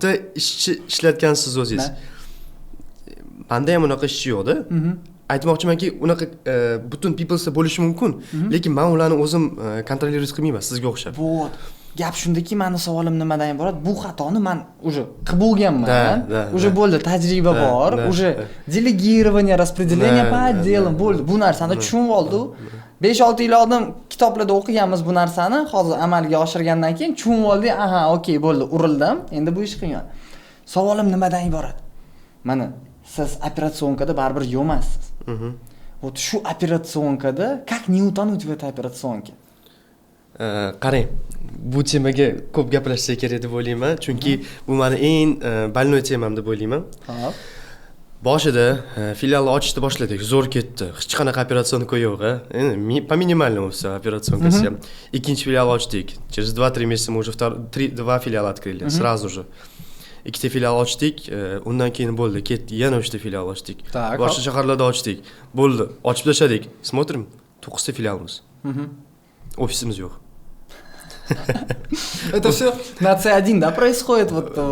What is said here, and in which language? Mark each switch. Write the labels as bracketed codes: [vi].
[uz] ta ishchi ishlatgansiz o'zingiz. Menda ham unaqa ishchi yo'qda. Aytmoqchimanki, unaqa butun peoplesda bo'lishi mumkin, lekin men ularni o'zim kontrolировать qilmayman, sizga o'xshab. Вот. Gap shundaki, meni savolim nimadan iborat? Bu xatoni men уже qilib bo'lganman. Уже bo'ldi, tajriba bor, уже делегирование, распределение по отделам bo'ldi. Bu narsani tushunib oldi. 5-6 yil oldin kitoblarda o'qiganmiz bu narsani, hozir amalga oshirgandan keyin tushunib oldik. Aha, okey, bo'ldi, urildim. Endi bu ish qiyin. Savolim nimadan iborat? Mana siz operatsionkada baribir yo'qmasiz. [ru] Вот [uz] shu operatsionkada [ru] как не утонуть в этой операционке? [uz] Qarang, bu temaga ko'p gaplashsak kerak deb o'ylayman, chunki bu meni eng больной temam deb o'ylayman. Xo'p. Boshida filialni ochishni boshladik, zo'r ketdi. Hech qanaqa operatsiyonka yo'q, endi [ru] по минимальному все [uz] операционкасы ham. Ikkinchi filial ochdik. [ru] Через 2-3 месяца мы уже два филиала открыли, сразу же. [uz] Ikkita filial ochdik, undan keyin bo'ldi, ketdi, yana 3 ta filial ochdik. Boshqa shaharlarda ochdik. Bo'ldi, ochib tashladik. Смотрим, 9 ta filialimiz. Ofisimiz yo'q. [ru] Это все на C1, да, происходит вот.